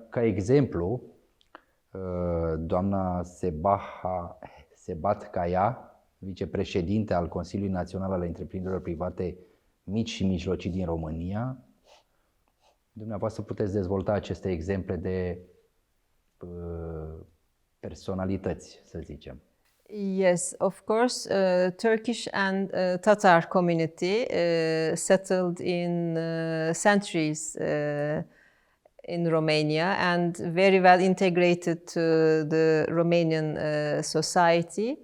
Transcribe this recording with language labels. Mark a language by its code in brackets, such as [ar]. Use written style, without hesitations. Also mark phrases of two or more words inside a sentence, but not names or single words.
[ro] Ca exemplu, doamna Sebat Kaya, vicepreședinte al Consiliului Național al Întreprinderilor Private Mici și Mijlocii din România. Dumneavoastră puteți dezvolta aceste exemple de personalități, să zicem. [en] Yes, of course, Turkish and Tatar community settled in centuries in Romania and very well integrated to the Romanian society.